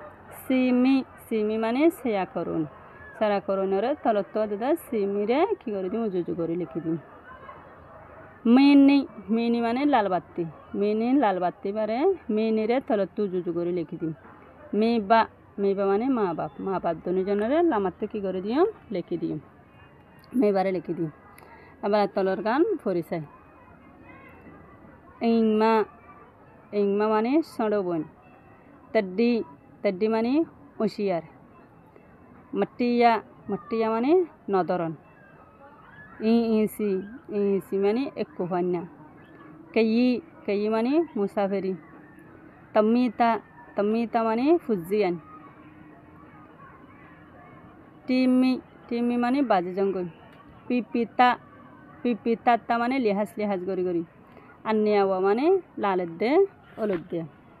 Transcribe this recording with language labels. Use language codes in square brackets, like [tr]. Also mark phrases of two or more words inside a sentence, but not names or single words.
[rhg] Simi mane seya korun ore tolottu hade simi re ki gori dium ujuju gori leki dium. Mini mane lalbatti bare mini re tolottu ujuju gori leki dium. Meba mane ma bap donu jonore lamattu ki gori dium leki dium. Mebare leki dium. Abala tolorgan porisai. Ingma mane sodobon. Teddi mane ushiyar. Mattiya mane nodoron. Isi mane ek honna kei mane musaferi tommita mane fujian timi mane baje jongol pipita mane lihaj gori anniyawa mane laler de old de.